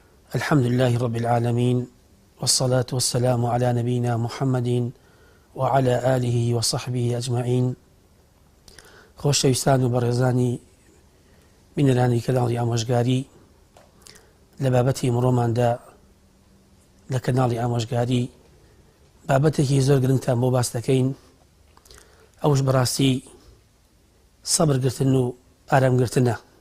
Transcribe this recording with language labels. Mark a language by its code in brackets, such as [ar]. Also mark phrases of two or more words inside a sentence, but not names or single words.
[ar] الحمد لله رب العالمين، والصلاة والسلام على نبينا محمد وعلى آله وصحبه أجمعين. [ckb] خۆشەویستان و بەڕێزانی بینەرانی کەناڵی ئامۆژگاری، لە بابەتی ئەمڕۆماندا لە کەناڵی ئامۆژگاری بابەتێکی زۆر گرنگتان بۆ باس دەکەین. ئەوش بەڕاستی سەبرگرتن و ئارامگرتنە.